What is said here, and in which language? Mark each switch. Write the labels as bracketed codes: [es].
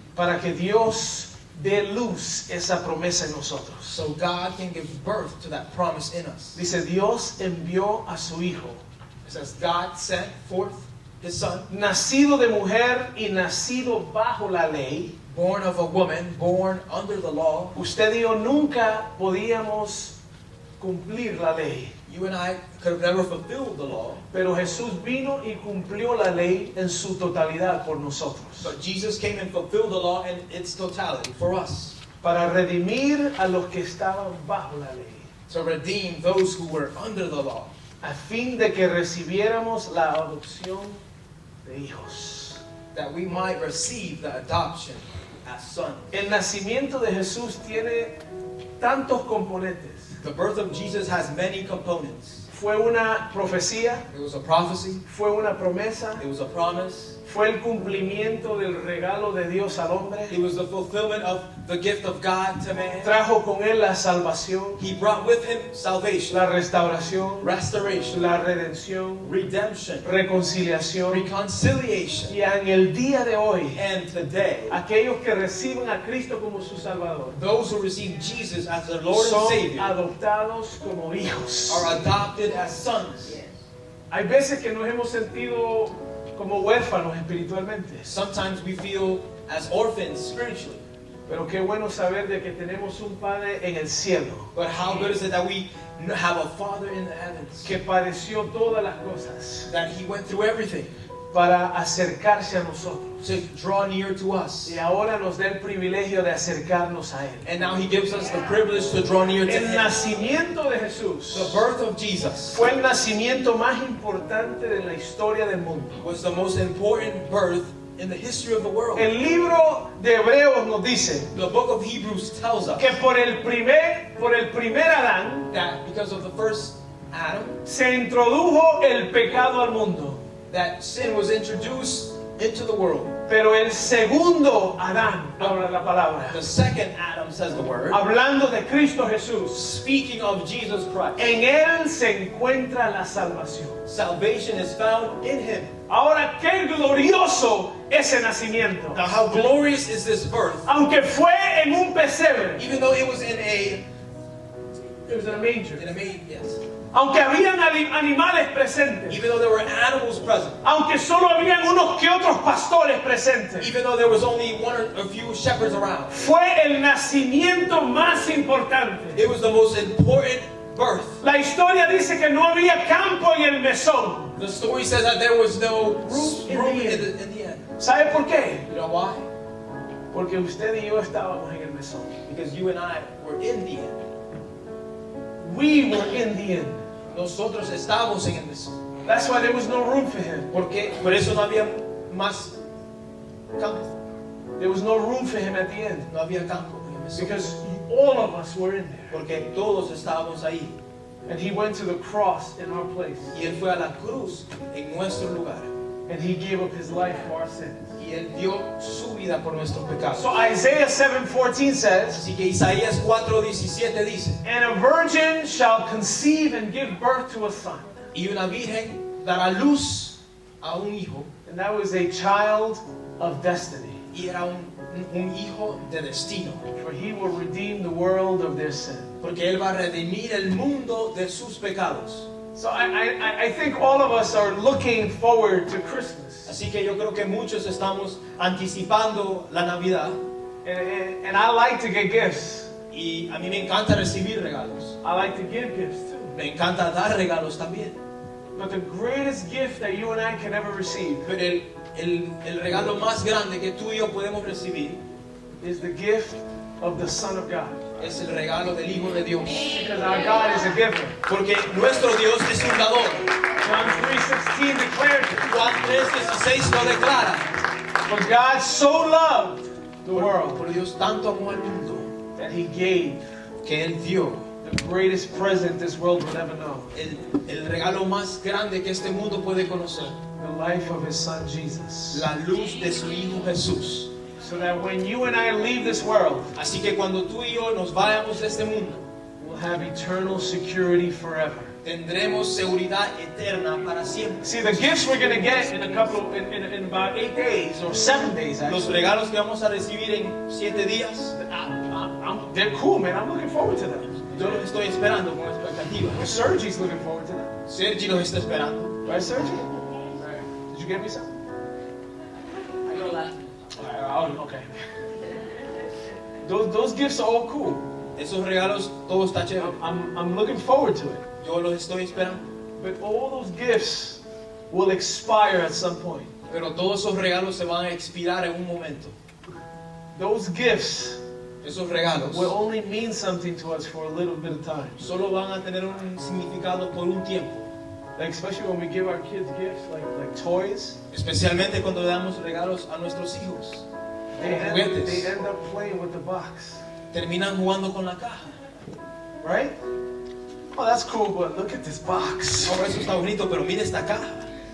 [es] para que Dios dé luz esa promesa en nosotros. [en] so God can give birth to that promise in us. [es] Dice, Dios envió a su Hijo, [en] It says God sent forth His Son, [es] nacido de mujer y nacido bajo la ley. [en] born of a woman, born under the law. [es] Usted y yo nunca podíamos cumplir la ley. [en] You and I could have never fulfilled the law, [es] Pero Jesús vino y cumplió la ley en su totalidad por nosotros. [en] but Jesus came and fulfilled the law in its totality for us, [es] Para redimir a los que estaban bajo la ley. [en] to redeem those who were under the law, [es] A fin de que recibiéramos la adopción de hijos. [en] that we might receive the adoption as sons. [es] El nacimiento de Jesús tiene tantos componentes. [en] The birth of Jesus has many components. [es] Fue una profecía, [en] It was a prophecy, [es] fue una promesa, [en] it was a promise, [es] fue el cumplimiento del regalo de Dios al hombre. [en] It was the fulfillment of the gift of God to man. [es] Trajo con él la salvación, [en] He brought with him salvation, [es] la restauración, [en] restoration, [es] la redención, [en] redemption, [es] reconciliación. [en] reconciliation. [es] Y en el día de hoy, [en] And today, [es] aquellos que reciben a Cristo como su Salvador [en] those who receive Jesus as their Lord and [es] son [en] Savior [es] adoptados como hijos. [en] are adopted as sons. [es] Hay veces que nos hemos sentido como huérfanos espiritualmente, [en] Sometimes we feel as orphans spiritually. [es] pero qué bueno saber de que tenemos un Padre en el cielo [en] But how good is it that we have a Father in the heavens, [es] que padeció todas las cosas [en] that He went through everything [es] para acercarse a nosotros, [en] to draw near to us. [es] y ahora nos da el privilegio de acercarnos a Él. [en] And now He gives us the privilege to draw near to [es] El [en] Him. [es] nacimiento de [en] The [es] Jesús [en] birth of Jesus [es] fue el nacimiento más importante de la historia del mundo. [en] was the most important birth in the history of the world. [es] El libro de Hebreos nos dice [en] The book of Hebrews tells us [es] que por el primer Adán [en] that because of the first Adam, [es] se introdujo el pecado al mundo. [en] that sin was introduced into the world. [es] Pero el segundo Adán, habla la palabra, [en] The second Adam, says the word, [es] hablando de Cristo Jesús, [en] speaking of Jesus Christ. [es] en Él se encuentra la salvación. [en] Salvation is found in Him. [es] Ahora, qué glorioso ese nacimiento. [en] Now, how glorious is this birth? [es] Aunque fue en un pesebre, [en] Even though it was in a manger. yes. [es] Aunque habían animales presentes, [en] Even though there were animals present. [es] aunque solo habían unos que otros pastores presentes, [en] Even though there was only one or a few shepherds around. [es] fue el nacimiento más importante. [en] It was the most important birth. [es] La historia dice que no había campo en el mesón. [en] The story says that there was no in room the in the end. [es] ¿Sabe por qué? [en] You know why? [es] Porque usted y yo estábamos en el mesón. [en] Because you and I were in the end. We were in the end. [es] Nosotros estábamos en el mesón. [en] That's why there was no room for him. [es] Porque por eso no había más campo. [en] There was no room for him at the end. [es] No había campo en el mesón. [en] Because all of us were in there. [es] Porque todos estábamos ahí. [en] And he went to the cross in our place. [es] Y Él fue a la cruz en nuestro lugar. [en] And he gave up his life for our sins. [es] Y Él dio su vida por nuestros pecados. [en] So Isaiah 7:14 says, [es] Así que Isaías 4:17 dice, [en] and a virgin shall conceive and give birth to a son. [es] y una virgen dará luz a un hijo, [en] And that was a child of destiny. [es] y era un hijo de destino. [en] For he will redeem the world of their sin. [es] Porque Él va a redimir el mundo de sus pecados. [en] So I think all of us are looking forward to Christmas. [es] Así que yo creo que muchos estamos anticipando la Navidad. [en] And I like to get gifts. [es] Y a mí me encanta recibir regalos. [en] I like to give gifts too. [es] Me encanta dar regalos también. [en] But the greatest gift that you and I can ever receive [es] Pero el regalo más grande que tú y yo podemos recibir [en] is the gift of the Son of God. [es] es el regalo del Hijo de Dios. [en] Because our God is a giver. [es] Porque nuestro Dios es un dador. [en] John 3:16 declares it. [es] Juan 3:16 lo declara. [en] For God so loved the world [es] Por Dios tanto amó al mundo [en] that he gave [es] que Él dio [en] the greatest present this world would ever know. [es] el regalo más grande que este mundo puede conocer. [en] The life of his son Jesus. [es] La luz de su Hijo Jesús. [en] So that when you and I leave this world, [es] Así que cuando tú y yo nos vayamos de este mundo, [en] we'll have eternal security forever. [es] tendremos seguridad eterna para siempre. [en] See, the gifts we're going to get in about 8 days or 7 days, [es] Los [en] actually, [es] regalos que vamos a recibir en 7 días, [en] they're cool, man. I'm looking forward to them. [es] yo los estoy esperando con expectativa. [en] Sergi's looking forward to them. [es] Sergi los está esperando. [en] Right, Sergi? Did you get me some? I go last. Okay. Those gifts are all cool. [es] Esos regalos, todo está chévere. [en] I'm looking forward to it. [es] Yo los estoy esperando. [en] But all those gifts will expire at some point. [es] Pero todos esos regalos se van a expirar en un momento. [en] Those gifts [es] Esos regalos [en] will only mean something to us for a little bit of time. [es] solo van a tener un significado por un tiempo. [en] Like especially when we give our kids gifts like toys, [es] Especialmente cuando le damos regalos a nuestros hijos. [en] they [es] Juguetes. [en] end up playing with the box, [es] Terminan jugando con la caja. [en] right? Oh, that's cool, but look at this box. [es] Ahora eso está bonito, pero mira esta caja.